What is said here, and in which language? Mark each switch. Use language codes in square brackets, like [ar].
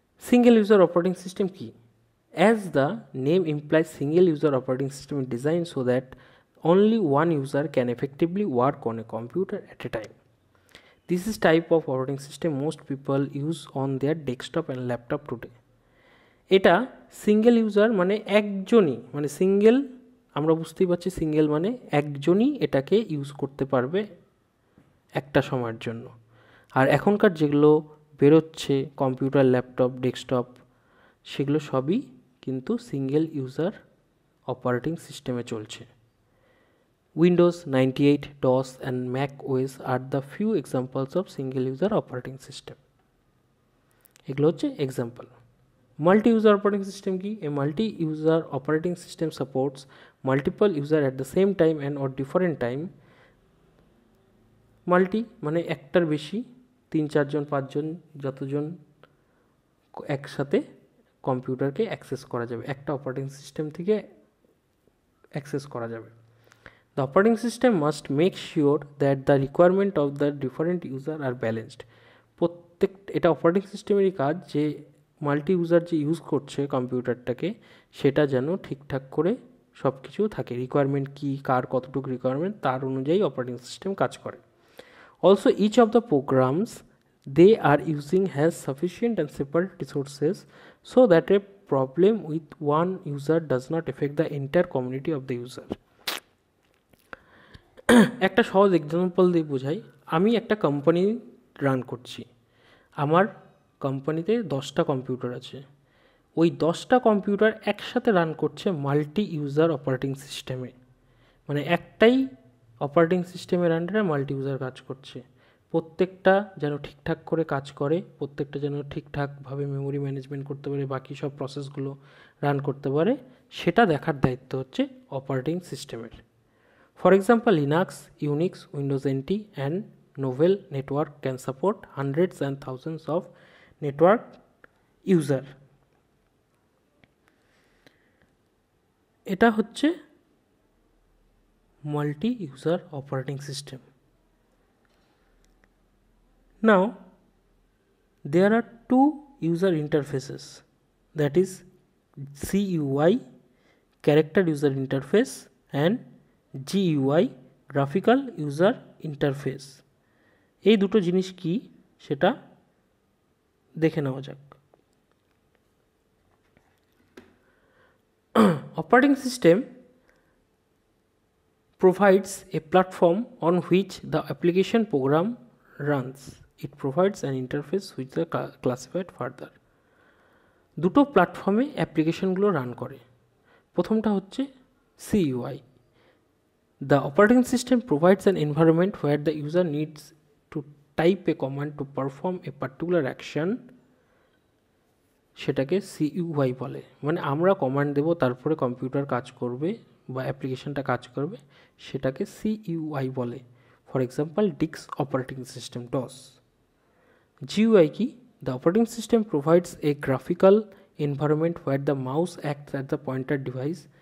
[en] Single user operating system key, as the name implies, single user operating system is designed so that only one user can effectively work on a computer at a time. This is type of operating system most people use on their desktop and laptop today. [bn] এটা single user মানে একজনই, মানে single, আমরা বুঝতেই পারছি single মানে একজনই এটাকে ইউজ করতে পারবে একটা সময়ের জন্য। আর এখনকার যেগুলো বেরোচ্ছে কম্পিউটার, ল্যাপটপ, ডেস্কটপ, সেগুলো সবই কিন্তু সিঙ্গেল ইউজার অপারেটিং সিস্টেমে চলছে। [en] Windows 98, DOS and Mac OS are the few examples of single user operating system. [bn] এগুলো হচ্ছে এক্সাম্পল। [en] Multi-user operating system কি? A multi-user operating system supports multiple user at the same time and or different time. [bn] Multi মানে একটার বেশি, 3-4জন 5জন যতজন একসাথে কম্পিউটারকে access করা যাবে, একটা অপারেটিং সিস্টেম থেকে অ্যাক্সেস করা যাবে। [en] The operating system must make sure that the requirement of the different user are balanced. [bn] এটা অপারেটিং সিস্টেমেরই কাজ যে মাল্টি ইউজার যে ইউজ করছে কম্পিউটারটাকে সেটা যেন ঠিকঠাক করে সব কিছু থাকে, রিকোয়ারমেন্ট কী, কার কতটুকু রিকোয়ারমেন্ট তার অনুযায়ী অপারেটিং সিস্টেম কাজ করে। [en] Also, each of the programs they are using has sufficient and separate resources so that a problem with one user does not affect the entire community of the user. [bn] একটা সহজ example দিয়ে বোঝাই। আমি একটা company run করছি, আমার কোম্পানিতে 10টা কম্পিউটার আছে, ওই 10টা কম্পিউটার একসাথে রান করছে মাল্টি ইউজার অপারেটিং সিস্টেমে, মানে একটাই অপারেটিং সিস্টেমের আন্ডারে মাল্টি ইউজার কাজ করছে। প্রত্যেকটা যেন ঠিকঠাক করে কাজ করে, প্রত্যেকটা যেন ঠিকঠাকভাবে মেমোরি ম্যানেজমেন্ট করতে পারে, বাকি সব প্রসেসগুলো রান করতে পারে, সেটা দেখার দায়িত্ব হচ্ছে অপারেটিং সিস্টেমের। [en] For example, Linux, Unix, Windows NT and Novell network can support hundreds and thousands of network user. [bn] এটা হচ্ছে multi-user operating system. [en] Now there are two user interfaces, that is CUI, character user interface, and GUI, graphical user interface. [bn] এই দুটো জিনিস কি সেটা দেখে নেওয়া যাক। [en] Operating system provides a platform on which the application program runs. It provides an interface which is classified further. [bn] দুটো প্ল্যাটফর্মে অ্যাপ্লিকেশনগুলো রান করে। প্রথমটা হচ্ছে CUI. [en] The operating system provides an environment where the user needs to type a command to perform a particular action. [bn] সেটাকে CUI বলে, মানে আমরা command দেব তারপরে কম্পিউটার কাজ করবে বা অ্যাপ্লিকেশনটা কাজ করবে, সেটাকে CUI বলে। [en] For example, ডিক্স operating system DOS. GUI কি? The operating system provides a graphical environment where the mouse acts at the pointer device.